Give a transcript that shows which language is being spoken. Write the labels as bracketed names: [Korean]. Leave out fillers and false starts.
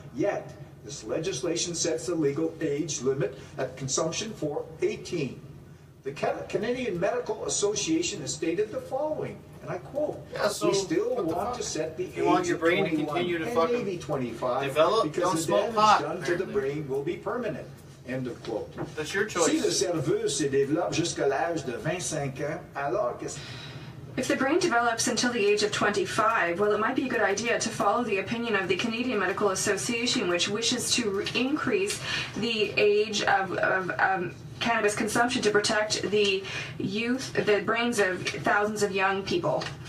[English] Yet, this legislation sets the legal age limit at consumption for 18. The Canadian Medical Association has stated the following, and I quote, we still want to set the age of 21 and maybe 25 develop, because the damage done to the brain will be permanent. End of quote. That's your choice. [French] Si le cerveau se développe jusqu'à l'âge de 25 ans, alors que... [English] If the brain develops until the age of 25, well, it might be a good idea to follow the opinion of the Canadian Medical Association, which wishes to increase the age of cannabis consumption to protect the youth, the brains of thousands of young people.